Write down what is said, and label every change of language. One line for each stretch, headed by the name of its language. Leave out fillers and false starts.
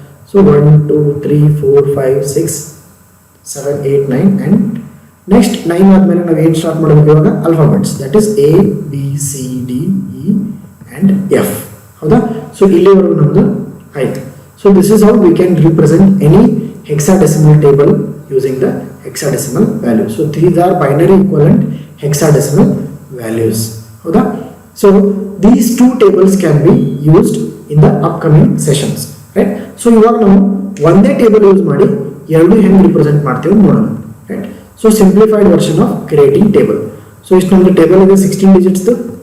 Kannada: So 1 2 3 4 5 6 7 8 9 and next 9 ಆದಮೇಲೆ ನಾವು ಏನು ಸ್ಟಾರ್ಟ್ ಮಾಡಬೇಕು ಇವಾಗ, alphabets, that is A B C D E and F ಹೌದಾ.
English: So ಇಲ್ಲಿವರೆಗೂ ನಮ್ಮದು ಆಯಿತು. So this is how we can represent any hexadecimal table using the hexadecimal value. So these are binary equivalent hexadecimal values ಹೌದಾ. So these two tables can be used in the upcoming sessions, right?
Kannada: So ಇವಾಗ ನಾವು ಒಂದೇ table use ಮಾಡಿ ಎರಡು ಹೆಂಗೆ represent ಮಾಡ್ತೀವಿ ನೋಡೋಣ, right. So simplified version of creating table. So ಇಷ್ಟು ನಮ್ಮದು ಟೇಬಲ್ ಇದೆ 16 ಡಿಜಿಟ್ಸ್ದು.